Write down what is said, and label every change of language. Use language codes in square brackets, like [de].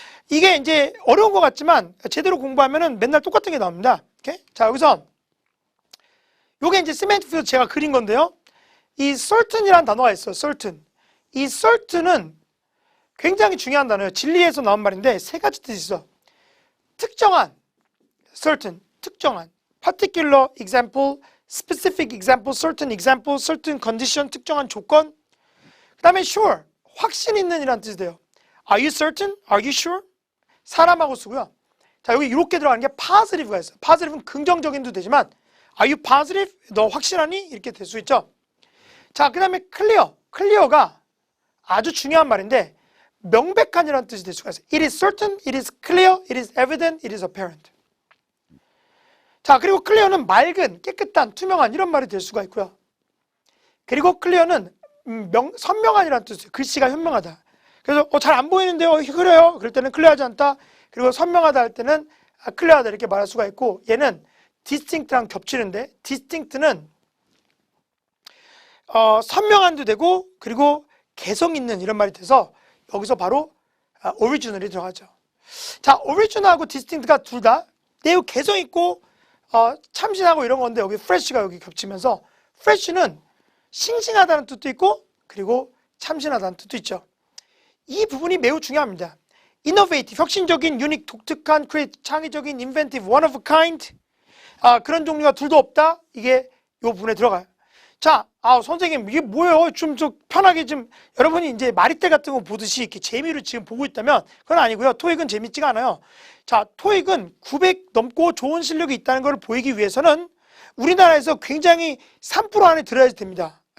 [ko] 이게 이제 어려운 것 같지만 제대로 공부하면은 맨날 똑같은 게 나옵니다. 이렇게. 자, 여기서 요게 이제 세멘틱에서 제가 그린 건데요. 이 certain이라는 단어가 있어요. [en] certain. [ko] 이 certain은 굉장히 중요한 단어예요. 진리에서 나온 말인데 세 가지 뜻이 있어. [en] 특정한, certain, 특정한, particular example, specific example, certain example, certain condition, [ko] 특정한 조건. 그 다음에 sure, 확신 있는 이라는 뜻이 돼요. [en] Are you certain? Are you sure? [ko] 사람하고 쓰고요. 자, 여기 이렇게 들어가는 게 positive가 있어요. [en] positive는 [ko] 긍정적인도 되지만 [en] Are you positive? [ko] 너 확실하니? 이렇게 될 수 있죠. 자, 그 다음에 clear, clear가 아주 중요한 말인데 명백한이라는 뜻이 될 수가 있어요. [en] It is certain, it is clear, it is evident, it is apparent. [ko] 자, 그리고 clear는 맑은, 깨끗한, 투명한 이런 말이 될 수가 있고요. 그리고 clear는 선명한이라는 뜻이에요. 글씨가 현명하다. 그래서 잘 안 보이는데요, 흐려요. 그럴 때는 클리어하지 않다. 그리고 선명하다 할 때는 클리어하다 이렇게 말할 수가 있고, 얘는 distinct랑 겹치는데 distinct는 선명한도 되고 그리고 개성 있는 이런 말이 돼서 여기서 바로 original이 들어가죠. 자, original하고 distinct가 둘 다 매우 개성 있고 참신하고 이런 건데 여기 fresh가 여기 겹치면서 fresh는 싱싱하다는 뜻도 있고 그리고 참신하다는 뜻도 있죠. 이 부분이 매우 중요합니다. [en] innovative, 혁신적인, unique, 독특한, create, 창의적인, inventive, one of a kind [ko] 그런 종류가 둘도 없다. 이게 이 부분에 들어가요. 자, 선생님 이게 뭐예요? 좀 편하게 좀 여러분이 이제 마리떼 같은 거 보듯이 이렇게 재미로 지금 보고 있다면 그건 아니고요. 토익은 재밌지가 않아요. 자, 토익은 900 넘고 좋은 실력이 있다는 걸 보이기 위해서는 우리나라에서 굉장히 3% 안에 들어야지 됩니다.